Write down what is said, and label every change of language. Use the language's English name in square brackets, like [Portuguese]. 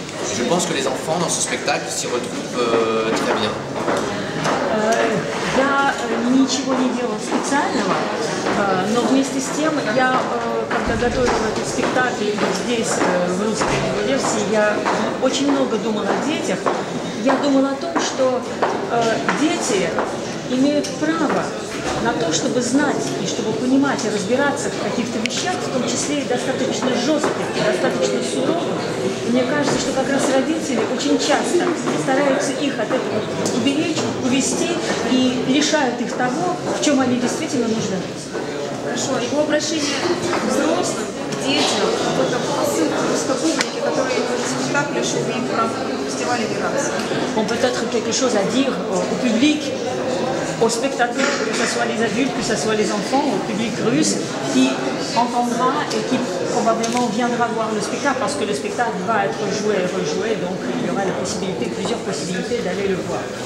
[French] Et je pense que les enfants dans ce spectacle s'y retrouvent très bien. [Russian] Я ничего не делала специального, но вместе с тем я, когда готовила этот спектакль здесь, в русской его версии, я очень много думала о детях. Я думала о том, что дети имеют право на то, чтобы знать и чтобы понимать и разбираться в каких-то вещах, в том числе и достаточно жестких, и достаточно суровых. И мне кажется, что как раз родители очень часто стараются их от этого уберечь, увести и лишают их того, в чем они действительно нуждаются. Хорошо, его обращение к взрослым, к детям, какой-то посыл к русской публике, который в спектакле шел в рамках фестиваля не раз. [French] On peut être quelque chose à dire au public, aux spectateurs, que ce soit les adultes, que ce soit les enfants, au public russe, qui entendra et qui probablement viendra voir le spectacle, parce que le spectacle va être joué et rejoué, donc il y aura plusieurs possibilités d'aller le voir.